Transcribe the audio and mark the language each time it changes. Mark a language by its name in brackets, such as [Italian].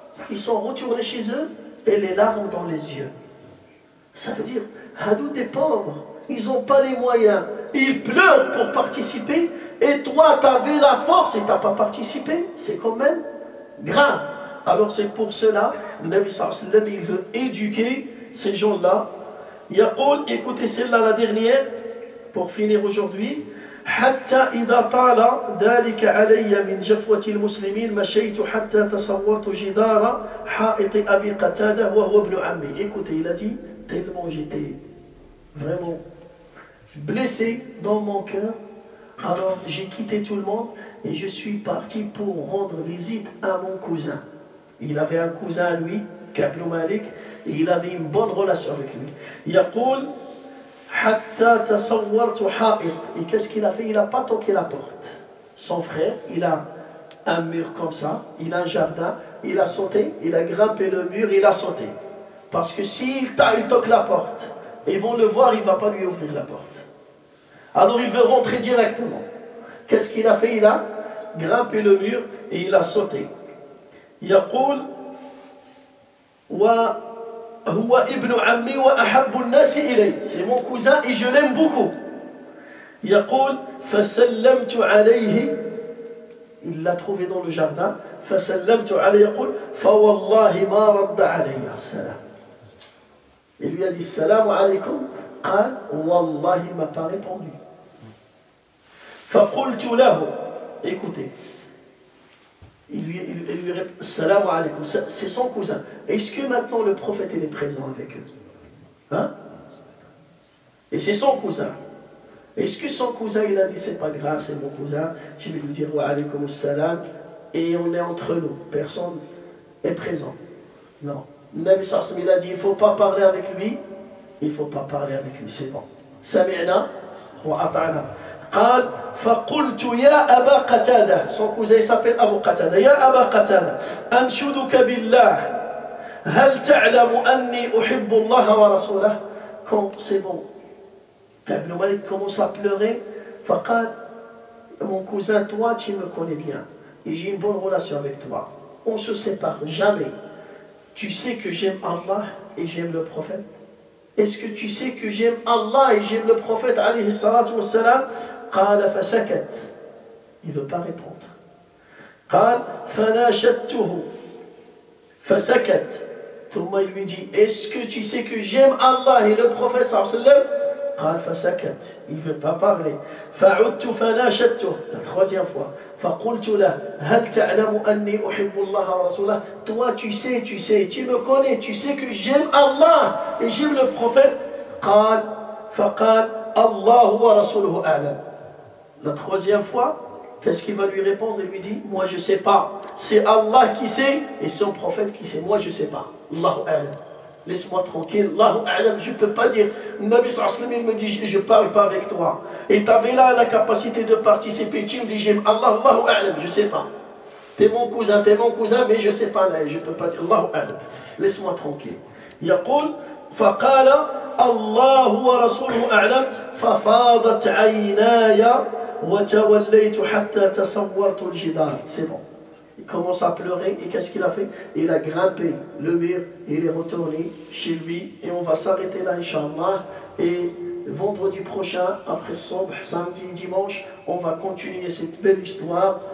[French] Ils sont retournés chez eux et les larmes dans les yeux. Ça veut dire, Hadou des pauvres, ils n'ont pas les moyens, ils pleurent pour participer, et toi tu avais la force et tu n'as pas participé, c'est quand même grave. Alors c'est pour cela, le Nabi sallallahu alayhi wa sallam, il veut éduquer ces gens-là. Yaqul, écoutez celle-là la dernière, pour finir aujourd'hui. [Arabic] حتى إذا طال ذلك علي من جفوة المسلمين مشيت حتى تصورت جدار حائط أبي قتادة وهو ابن عمي. [French] Écoutez, il a dit, tellement j'étais vraiment blessé dans mon cœur, alors j'ai quitté tout le monde et je suis parti pour rendre visite à mon cousin. Il avait un cousin à lui, Ka'b ibn Malik, et il avait une bonne relation avec lui. [Arabic] يقول حتى تصورت حائط. [French] Et qu'est-ce qu'il a fait? Il n'a pas toqué la porte. Son frère, il a un mur comme ça, il a un jardin, il a sauté, il a grimpé le mur, il a sauté. Parce que s'il toque la porte, Et ils vont le voir, il ne va pas lui ouvrir la porte. Alors il veut rentrer directement. Qu'est-ce qu'il a fait? Il a grimpé le mur et il a sauté. [Arabic] يقول وهو ابن عمي وأحب الناس إلي. [French] C'est mon cousin et je l'aime beaucoup. [Arabic] يقول فسلمت عليه. [French] Il l'a trouvé dans le jardin. [Arabic] فسلمت عليه يقول فوالله ما رد علي السلام. [French] Il lui a dit salam alaykoum. [Arabic] قال والله [French] il m'a pas répondu. [Arabic] فقلت له, [French] écoutez, il lui répond salam alaykoum, c'est son cousin. Est-ce que maintenant le prophète il est présent avec eux? Hein? Et c'est son cousin. Est-ce que son cousin il a dit c'est pas grave, c'est mon cousin, je vais lui dire wa alaykoum salam et on est entre nous, personne est présent? Non. Le Nabi sallallahu alayhi wa sallam il a dit il ne faut pas parler avec lui, il ne faut pas parler avec lui, c'est bon. [Arabic] Sami'na wa ata'na. قال فقلت يا أبا قتادة, [French] son cousin s'appelle Abu Qatada, [Arabic] يا أبا قتادة أنشدك بالله هل تعلم أني أحب الله ورسوله. [French] Quand c'est bon, Ibn Malik commence à pleurer. [Arabic] فقال [French] mon cousin, toi tu me connais bien et j'ai une bonne relation avec toi, on ne se sépare jamais. Tu sais que j'aime Allah et j'aime le prophète. Est-ce que tu sais que j'aime Allah et j'aime le prophète alayhi salatu wa salam? [Arabic] قال فسكت. [French] Il ne veut pas répondre. [Arabic] قال فناشدته فسكت. ثم [French] il lui dit est-ce que tu sais que j'aime Allah et le prophète صلى الله عليه وسلم? [Arabic] قال فسكت. [French] Il ne veut pas parler. [Arabic] فعدت فناشدته. [French] La troisième fois. [Arabic] فقلت له هل تعلم أني أحب الله ورسوله. [French] Toi tu sais, tu me connais, tu sais que j'aime Allah et j'aime le prophète. [Arabic] قال فقال الله ورسوله أعلم. [French] La troisième fois, qu'est-ce qu'il va lui répondre? Il lui dit moi je ne sais pas, c'est Allah qui sait et son prophète qui sait, moi je ne sais pas. Allahu a'lam. Laisse-moi tranquille, Allahu a'lam. Je ne peux pas dire, le Nabi sallallahu alayhi wa sallam il me dit je ne parle pas avec toi. Et tu avais là la capacité de participer, tu me dis j'aime Allah, Allahu a'lam, je ne sais pas. T'es mon cousin, mais je ne sais pas là, je ne peux pas dire Allahu a'lam. Laisse-moi tranquille. [Arabic] يقول فقال الله ورسوله أعلم ففاضت عيناي وتوليت حتى تصورت الجدار. [French] C'est bon. Il commence à pleurer et qu'est-ce qu'il a fait? Il a grimpé le mur, il est retourné chez lui et on va s'arrêter là Inch'Allah. Et vendredi prochain, après Sobh, samedi et dimanche, on va continuer cette belle histoire.